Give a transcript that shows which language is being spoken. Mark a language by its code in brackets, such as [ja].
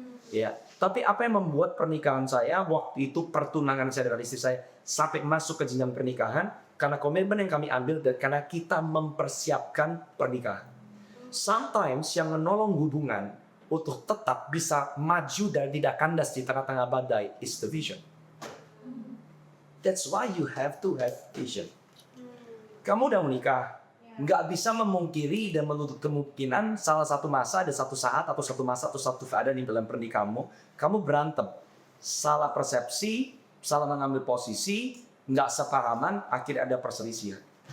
[id] Ya, tapi apa yang membuat pernikahan saya waktu itu, pertunangan saya dengan istri saya sampai masuk ke jenjang pernikahan, karena komitmen yang kami ambil dan karena kita mempersiapkan pernikahan. [en] Sometimes [id] yang menolong hubungan untuk tetap bisa maju dan tidak kandas di tengah-tengah badai [en] is the vision. That's why you have to have vision. [id] Kamu udah menikah, nggak bisa memungkiri dan menutup kemungkinan salah satu masa, ada satu saat atau satu masa atau satu keadaan di dalam pernikahanmu, kamu berantem, salah persepsi, salah mengambil posisi, nggak sepahaman, akhirnya ada perselisihan.